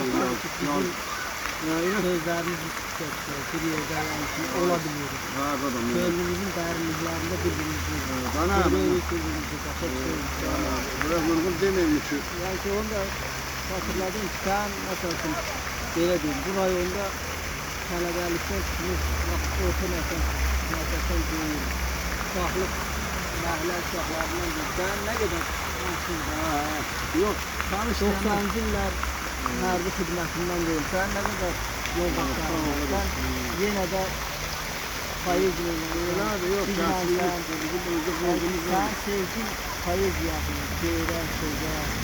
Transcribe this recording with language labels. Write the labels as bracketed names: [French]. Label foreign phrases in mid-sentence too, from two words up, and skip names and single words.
[Turkish] Sözlerimiz bir yerde olabilir. Kendimizin derinliklerinde birbirimizi Biraz uygun demeyeyim ki. Yani ki onu da hatırladım ki sen mesela böyle değil. [Azerbaijani] Bu rayonda tələbəlikdən çıxmış, orta məsələn deyil. Uşaqlıq, məhəllə uşaqlarından deyil. Sən nə qədər Yox, 90-cı illər hərbi xidmətindən deyil. Sən nə qədər yol başlarından yenə də poeziyayla, sən sevgin poeziyasını, şeirə, sözə,